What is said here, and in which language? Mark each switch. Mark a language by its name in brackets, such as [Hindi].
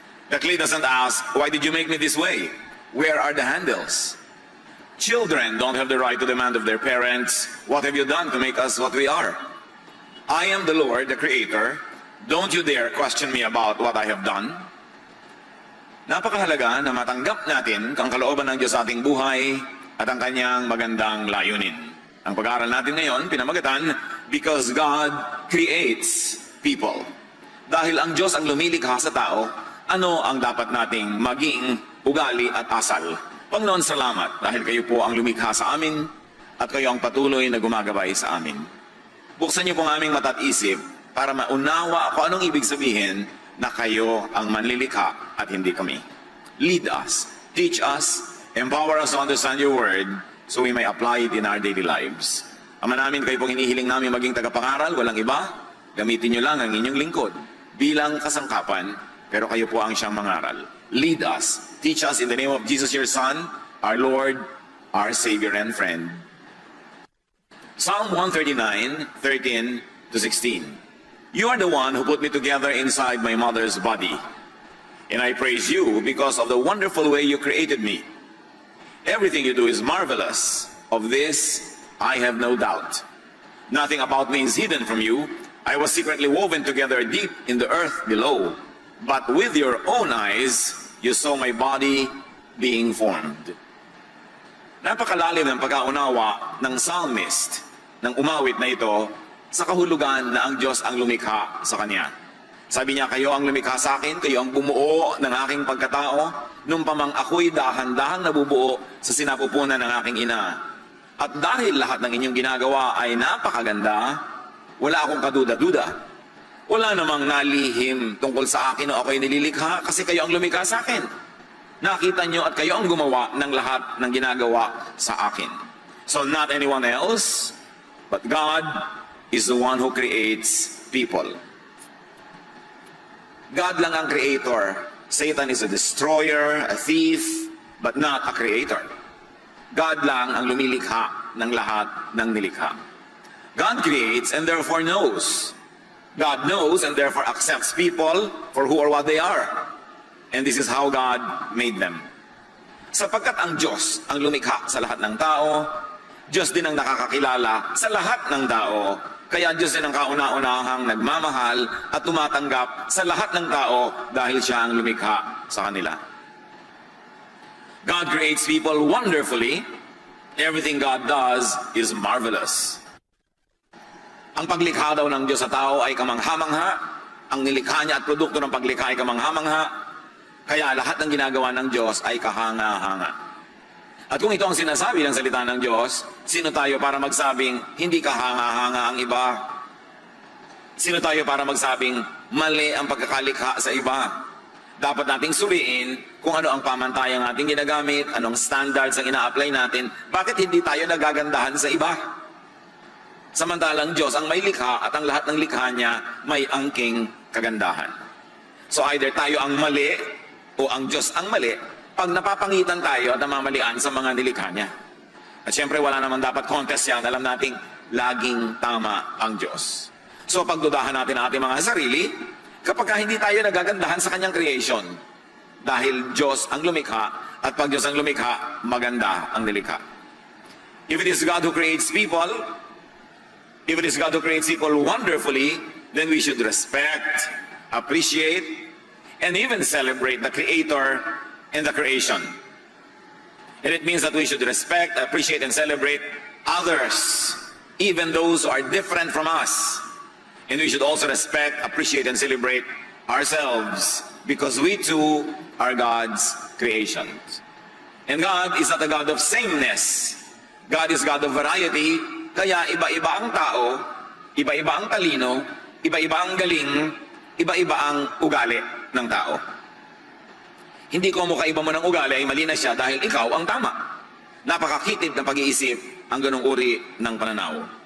[English] The clay doesn't ask, why did you make me this way? Where are the handles? Children don't have the right to demand of their parents, what have you done to make us what we are? I am the Lord, the Creator. Don't you dare question me about what I have done. [Filipino] Napakahalaga na matanggap natin ang kalooban ng Diyos sa ating buhay at ang kanyang magandang layunin. Ang pag-aaral natin ngayon, pinamagatan, [English] Because God Creates People. [Filipino] Dahil ang Diyos ang lumilikha sa tao, ano ang dapat nating maging ugali at asal? Panginoon, salamat dahil kayo po ang lumikha sa amin at kayo ang patuloy na gumagabay sa amin. Buksan niyo po ang aming mata at isip para maunawa kung anong ibig sabihin na kayo ang manlilikha at hindi kami. [English] Lead us, teach us, empower us to understand your word so we may apply it in our daily lives. [Filipino] Ama namin, kayo pong hinihiling namin maging tagapangaral, walang iba. Gamitin niyo lang ang inyong lingkod bilang kasangkapan, pero kayo po ang siyang mangaral. [English] Lead us, teach us in the name of Jesus, your Son, our Lord, our Savior and friend. Psalm 139, 13 to 16. You are the one who put me together inside my mother's body. And I praise you because of the wonderful way you created me. Everything you do is marvelous. Of this, I have no doubt. Nothing about me is hidden from you. I was secretly woven together deep in the earth below. But with your own eyes, you saw my body being formed. [Filipino] Napakalalim ng pagkaunawa ng psalmist ng umawit na ito sa kahulugan na ang Diyos ang lumikha sa kanya. Sabi niya, kayo ang lumikha sa akin, kayo ang bumuo ng aking pagkatao, nung pamang ako'y dahan-dahang nabubuo sa sinapupunan ng aking ina. At dahil lahat ng inyong ginagawa ay napakaganda, wala akong kaduda-duda. Wala namang nalihim tungkol sa akin o ako'y nililikha kasi kayo ang lumikha sa akin. Nakita nyo at kayo ang gumawa ng lahat ng ginagawa sa akin. [English] So not anyone else, but God is the one who creates people. [Filipino] God lang ang creator. [English] Satan is a destroyer, a thief, but not a creator. [Filipino] God lang ang lumilikha ng lahat ng nilikha. [English] God creates and therefore knows. God knows and therefore accepts people for who or what they are. And this is how God made them. [Filipino] Sapagkat ang Diyos ang lumikha sa lahat ng tao, Diyos din ang nakakakilala sa lahat ng tao. Kaya Diyos din ang kauna-unahang nagmamahal at tumatanggap sa lahat ng tao dahil siya ang lumikha sa kanila. [English] God creates people wonderfully. Everything God does is marvelous. [Filipino] Ang paglikha daw ng Diyos sa tao ay kamangha-mangha. Ang nilikha niya at produkto ng paglikha ay kamangha-mangha. Kaya lahat ng ginagawa ng Diyos ay kahanga-hanga. At kung ito ang sinasabi ng salita ng Diyos, sino tayo para magsabing hindi kahanga-hanga ang iba? Sino tayo para magsabing mali ang pagkakalikha sa iba? Dapat nating suriin kung ano ang pamantayang ating ginagamit, anong standards ang ina-apply natin, bakit hindi tayo nagagandahan sa iba? Samantalang Diyos ang may likha at ang lahat ng likha niya may angking kagandahan. So either tayo ang mali o ang Diyos ang mali, pag napapangitan tayo at namamalian sa mga nilikha niya. At syempre wala naman dapat contest yan. Alam nating laging tama ang Diyos. So pagdudahan natin ang ating mga sarili, kapag hindi tayo nagagandahan sa kanyang creation, dahil Diyos ang lumikha, at pag Diyos ang lumikha, maganda ang nilikha. [English] If it is God who creates people, if it is God who creates people wonderfully, then we should respect, appreciate, and even celebrate the Creator and the creation. And it means that we should respect, appreciate, and celebrate others, even those who are different from us. And we should also respect, appreciate, and celebrate ourselves, because we too are God's creations. And God is not a God of sameness. God is God of variety, [Filipino] kaya iba-iba ang tao, iba-iba ang talino, iba-iba ang galing, iba-iba ang ugali ng tao. Hindi ko mukaiba mo ng ugali ay mali na siya dahil ikaw ang tama. Napakakitid ng pag-iisip ang ganong uri ng pananaw.